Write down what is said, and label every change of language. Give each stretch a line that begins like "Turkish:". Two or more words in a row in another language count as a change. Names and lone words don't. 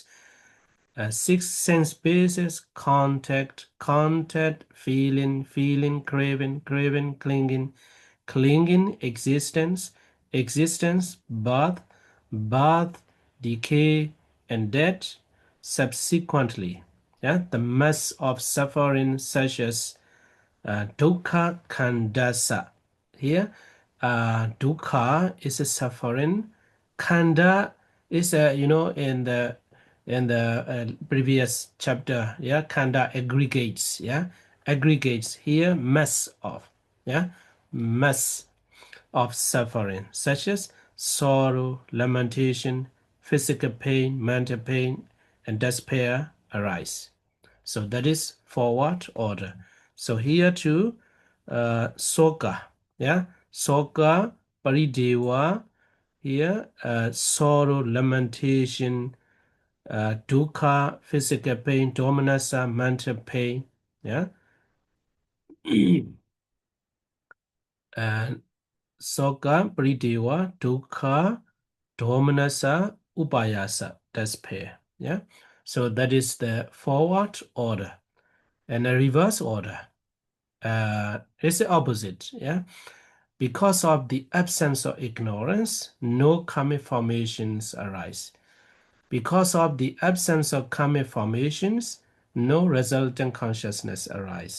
English: Six sense bases: contact, feeling, craving, clinging, existence, birth, decay, and death. Subsequently, yeah, the mass of suffering such as
Pali: dukkha khandasa.
English: Here, dukkha is a suffering. Khanda is in the previous chapter. Yeah, khanda aggregates. Yeah, aggregates. Here, mass of. Yeah, mass of suffering such as sorrow, lamentation, physical pain, mental pain, and despair arise. So that is forward order. So here too,
Pali: soka, yeah, soka, parideva,
English: here, sorrow, lamentation, dukkha, physical pain, domanassa, mental pain, yeah, and
Pali: soka, parideva, dukkha, domanassa, upayasa,
English: despair, yeah. So that is the forward order. And a reverse order is the opposite. Yeah, because of the absence of ignorance, no karmic formations arise. Because of the absence of karmic formations, no resultant consciousness arise.